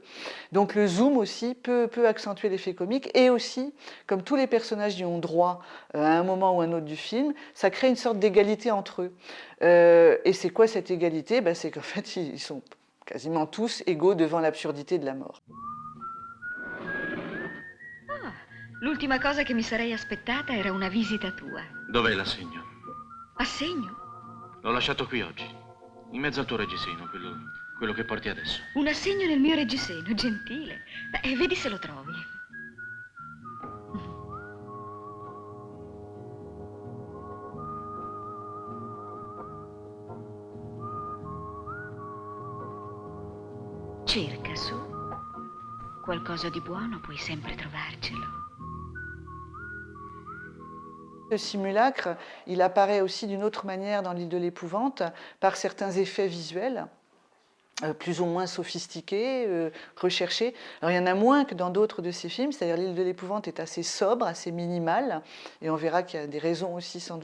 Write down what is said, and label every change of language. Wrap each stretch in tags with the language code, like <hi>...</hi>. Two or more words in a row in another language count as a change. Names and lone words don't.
<fr>Donc le zoom aussi peut accentuer l'effet comique, et aussi, comme tous les personnages y ont droit à un moment ou un autre du film, ça crée une sorte d'égalité entre eux. Et c'est quoi cette égalité? C'est qu'en fait, ils sont quasiment tous égaux devant l'absurdité de la mort.</fr> <it>Ah, l'ultima cosa che mi sarei aspettata era una visita tua. Dov'è l'assegno? Assegno? L'ho lasciato qui oggi, in mezzo al tuo reggiseno, quello che porti adesso. Un assegno nel mio reggiseno, gentile. Vedi se lo trovi. Cerca su. Qualcosa di buono puoi sempre trovarcelo.</it> <fr>Le simulacre, il apparaît aussi d'une autre manière dans l'île de l'épouvante, par certains effets visuels, plus ou moins sophistiqués, recherchés. Alors il y en a moins que dans d'autres de ces films, c'est-à-dire l'île de l'épouvante est assez sobre, assez minimale, et on verra qu'il y a des raisons aussi sans</fr>